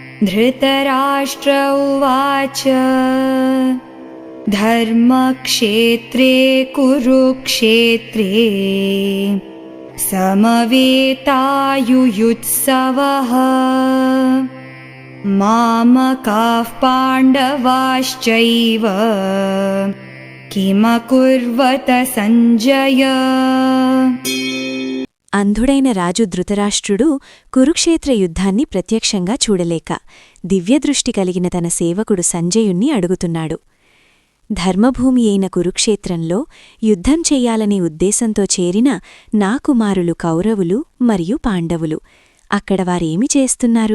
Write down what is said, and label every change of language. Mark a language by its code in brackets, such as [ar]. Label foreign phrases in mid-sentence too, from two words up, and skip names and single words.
[sa] धृतराष्ट्र उवाच धर्मक्षेत्रे कुरुक्षेत्रे समवेतायुयुत्सवः मामकाः पाण्डवाश्चैव किमकुर्वत संजय। [te] అంధుడైన రాజు ధృతరాష్ట్రుడు కురుక్షేత్ర యుద్ధాన్ని ప్రత్యక్షంగా చూడలేక దివ్యదృష్టి కలిగిన తన సేవకుడు సంజయుణ్ణి అడుగుతున్నాడు. ధర్మభూమి అయిన కురుక్షేత్రంలో యుద్ధం చెయ్యాలనే ఉద్దేశంతో చేరిన నా కుమారులు కౌరవులు మరియు పాండవులు అక్కడ వారేమి చేస్తున్నారు?